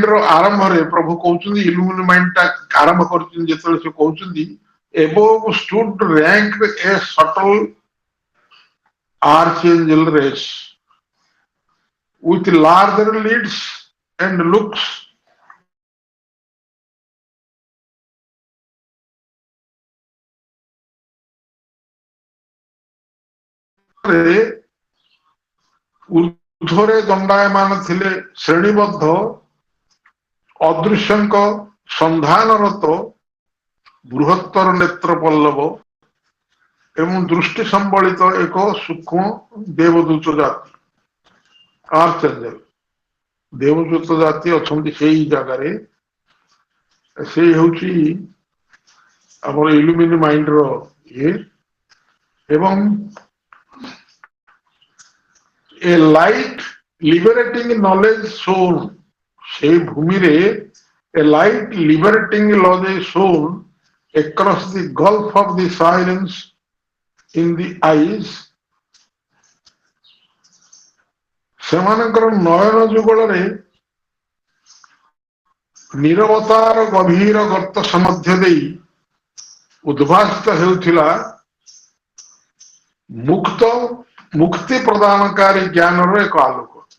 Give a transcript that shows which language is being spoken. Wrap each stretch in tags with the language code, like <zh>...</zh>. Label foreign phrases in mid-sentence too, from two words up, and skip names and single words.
<or>ର ଆରମ୍ଭରେ ପ୍ରଭୁ କହୁଛନ୍ତି</or> <en>illumined mind</en> <or>ଟା ଆରମ୍ଭ କରୁଛନ୍ତି ଯେତେବେଳେ ସେ କହୁଛନ୍ତି</or> <en>above stood ranked a subtle archangel race with larger lids and looks</en> <or>ঊର୍ଧ୍ବରେ ଦଣ୍ଡାୟମାନ ଥିଲେ ଶ୍ରେଣୀବଦ୍ଧ ଅଦୃଶ୍ୟଙ୍କ ସନ୍ଧାନରତ ବୃହତ୍ତର ନେତ୍ର ପଲ୍ଲବ ଏବଂ ଦୃଷ୍ଟି ସମ୍ବଳିତ ଏକ ସୂକ୍ଷ୍ମ ଦେବଦୂତ ଜାତି ଆର୍ଚଏଞ୍ଜେଲ। ଦେବଦୂତ ଜାତି ଅଛନ୍ତି ସେଇ ଜାଗାରେ। ସେଇ ହଉଛି ଆମର</or> <en>illumined mind's</en> <or>ଇଏ ଏବଂ</or> <en>a light liberating knowledge shone,</en> <or>ସେଇ ଭୂମିରେ</or> <en>a light liberating knowledge shone across the gulf of the silence in the eyes,</en> <or>ସେମାନଙ୍କର ନୟନ ଯୁଗଳରେ ନିରବତାର ଗଭୀର ଗର୍ତ୍ତ ସମ୍ମଧ୍ୟ ଦେଇ ଉଦ୍ଭାସିତ ହେଉଥିଲା ମୁକ୍ତି ପ୍ରଦାନକାରୀ ଜ୍ଞାନର ଏକ ଆଲୋକ।</or>